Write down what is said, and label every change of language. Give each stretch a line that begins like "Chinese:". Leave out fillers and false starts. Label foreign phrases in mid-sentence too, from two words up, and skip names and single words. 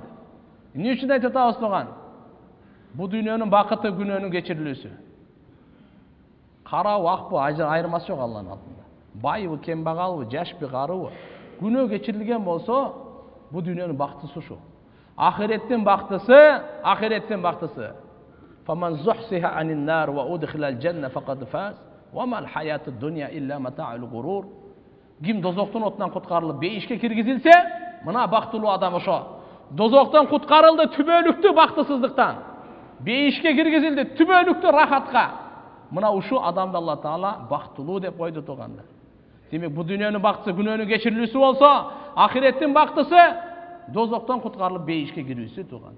Kyrgyz: Эмне үчүн айтып атабыз туган? Бу дүйнөнүн бакыты күнөөнүн кечирилүүсү. Карабы, акпы, айырмасы жок Алланын алдында. Байбы, кембагалбы, жашпы, карыбы, күнөө кечирилген болсо, бу дүйнөнүн бактысы ушу. Ахиреттин бактысы.
Arabic: فمن زحزح عن النار وأدخل الجنة فقد فاز وما الحياة الدنيا إلا متاع الغرور.
Kyrgyz: Ким дозоктун отунан куткарылып бейишке киргизилсе, мына бактылуу адам ошо. Дозоктон куткарылды түбөлүктүү бактысыздыктан. Бейишке киргизилди түбөлүктүү рахатка. Мына ушу адамды Алла Таала бактылуу деп койду туганда. Демек бу дүйнөнүн бактысы күнөөнүн кечирилүүсү болсо, ахиреттин бактысы дозоктон куткарылып бейишке кирүүсү туганда.